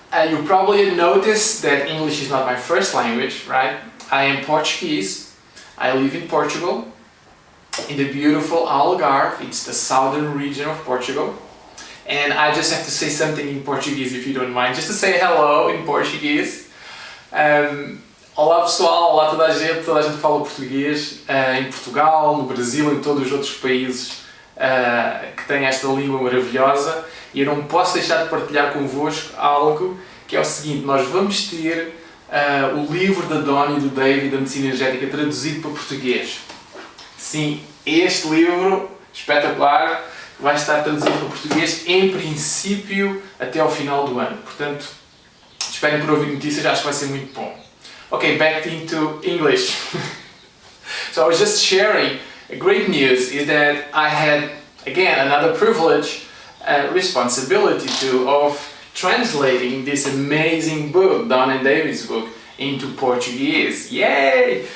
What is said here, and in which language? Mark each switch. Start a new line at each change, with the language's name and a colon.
English: You probably noticed that English is not my first language, right? I am Portuguese. I live in Portugal, in the beautiful Algarve. It's the southern region of Portugal. And I just have to say something in Portuguese, if you don't mind, just to say hello in Portuguese.
Portuguese: Olá pessoal, olá toda a gente fala português em Portugal, no Brasil, em todos os outros países que têm esta língua maravilhosa. E eu não posso deixar de partilhar convosco algo que é o seguinte: nós vamos ter o livro da Donna e do David da medicina energética traduzido para português. Sim, este livro espetacular vai estar traduzido para português em princípio até ao final do ano. Portanto, esperem por ouvir notícias, acho que vai ser muito bom.
English: Okay, back into English. So I was just sharing great news is that I had again another privilege, responsibility of translating this amazing book, Donna and David's book, into Portuguese. Yay!